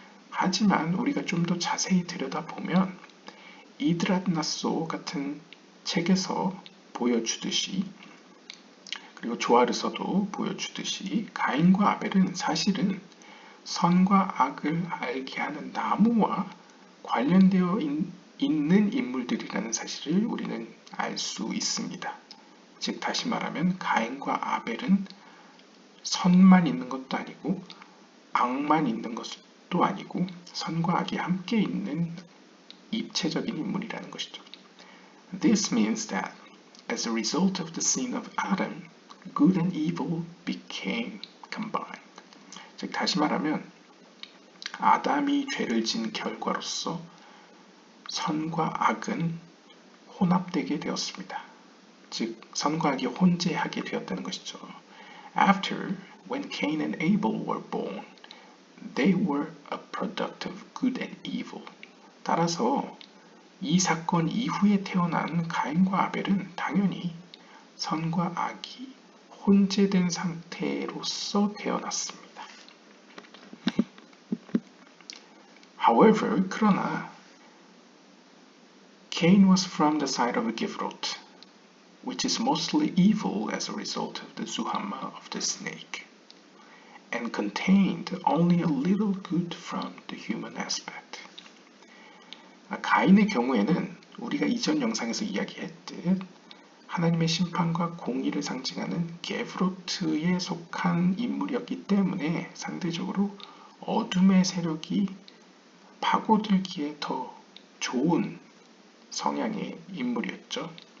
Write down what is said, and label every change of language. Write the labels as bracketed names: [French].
[Korean] 하지만 우리가 좀 더 자세히 들여다보면 이드랏나소 같은 책에서 보여주듯이 그리고 조아르서도 보여주듯이 가인과 아벨은 사실은 선과 악을 알게 하는 나무와 관련되어 있는 인물들이라는 사실을 우리는 알 수 있습니다. 즉 다시 말하면 가인과 아벨은 선만 있는 것도 아니고 악만 있는 것도 아니고 선과 악이 함께 있는 입체적인 인물이라는 것이죠. [English] This means that as a result of the sin of Adam, good and evil became combined. [Korean] 즉 다시 말하면 아담이 죄를 진 결과로서 선과 악은 혼합되게 되었습니다. 즉 선과 악이 혼재하게 되었다는 것이죠. [English] After, when Cain and Abel were born, they were a product of good and evil. [Korean] 따라서 이 사건 이후에 태어난 가인과 아벨은 당연히 선과 악이 혼재된 상태로서 태어났습니다. [English] However, [Korean] 그러나 [English] Cain was from the side of Givroth, which is mostly evil as a result of the Zuhamma of the snake, and contained only a little good from the human aspect. [Korean] 가인의 경우에는 우리가 이전 영상에서 이야기했듯 하나님의 심판과 공의를 상징하는 게브로트에 속한 인물이었기 때문에 상대적으로 어둠의 세력이 파고들기에 더 좋은 성향의 인물이었죠.